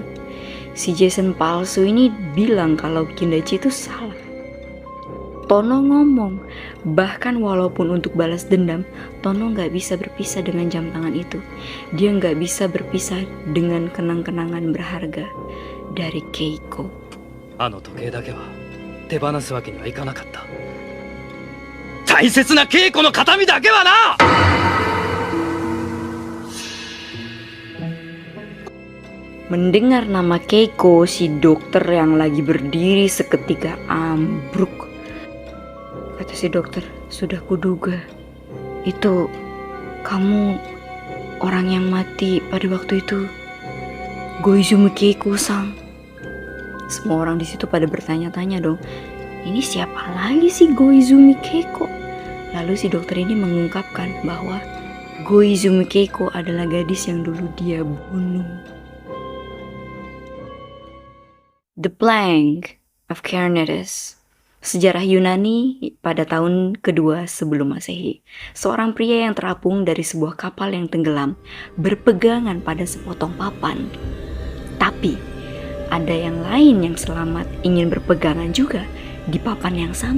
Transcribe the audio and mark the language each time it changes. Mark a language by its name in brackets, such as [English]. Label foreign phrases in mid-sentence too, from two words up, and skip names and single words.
[Indonesian] Si Jason palsu ini bilang kalau Kindaichi itu salah. Tono ngomong, bahkan walaupun untuk balas dendam, Tono nggak bisa berpisah dengan jam tangan itu. Dia nggak bisa berpisah dengan kenang-kenangan berharga dari Keiko. [Japanese] あの時計だけは手放すわけにはいかなかった大切な稽古の形見だけはな [Indonesian] Mendengar nama Keiko, si dokter yang lagi berdiri seketika ambruk. kata si dokter, sudah kuduga. Itu kamu orang yang mati pada waktu itu, Goizumi Keiko-san. Semua orang di situ pada bertanya-tanya dong, ini siapa lagi sih Goizumi Keiko? Lalu si dokter ini mengungkapkan bahwa Goizumi Keiko adalah gadis yang dulu dia bunuh. [English] The Plank of Carneades. [Indonesian] Sejarah Yunani pada tahun kedua sebelum Masehi. Seorang pria yang terapung dari sebuah kapal yang tenggelam berpegangan pada sepotong papan. Tapi ada yang lain yang selamat ingin berpegangan juga di papan yang sama.